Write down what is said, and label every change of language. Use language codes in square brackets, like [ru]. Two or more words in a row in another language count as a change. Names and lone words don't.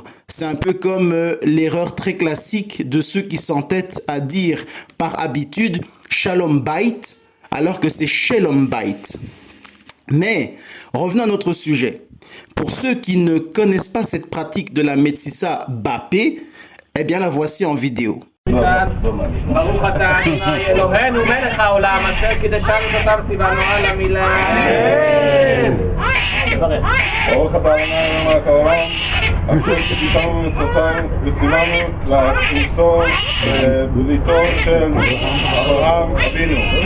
[fr] C'est un peu comme l'erreur très classique de ceux qui s'entêtent à dire par habitude [he] שלום בית [fr] alors que c'est [he] שלום בית. [fr] Mais revenons à notre sujet. Pour ceux qui ne connaissent pas cette pratique de la [he] מציצה בפה, [fr] eh bien la voici en vidéo. [he] ברוך אתה ה' אלוהינו מלך העולם אשר קידשנו ותם ציוונו על המילה. ברוך אתה ה' אלוהינו העולם אשר קידשנו ומצוותיו וציוונו להכניסו בבריתו של אברהם אבינו.